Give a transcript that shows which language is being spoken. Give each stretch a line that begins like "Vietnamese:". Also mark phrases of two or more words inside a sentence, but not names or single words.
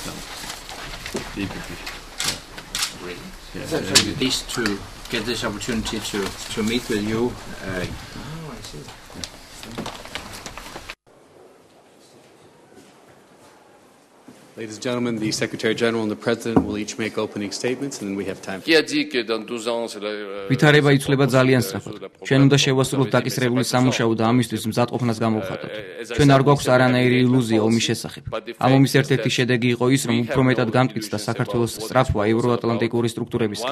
English: So pleased to get this opportunity to meet with you. I see. Ladies and gentlemen, the Secretary General and the President will each make opening statements, and then we have time.
Georgian: ვითარება იცვლება ძალიან სწრაფად. ჩვენ უნდა შევასრულოთ დაკისრებული სამუშაო და ამისთვის მზადყოფნას გამოვხატოთ. ჩვენ არ გვაქვს არანაირი ილუზია ომის შესახებ. ამ ომის ერთ-ერთი შედეგი იყო ის, რომ უფრო მეტად გამტკიცდა საქართველოს სწრაფვა ევროატლანტიკური სტრუქტურებისკენ.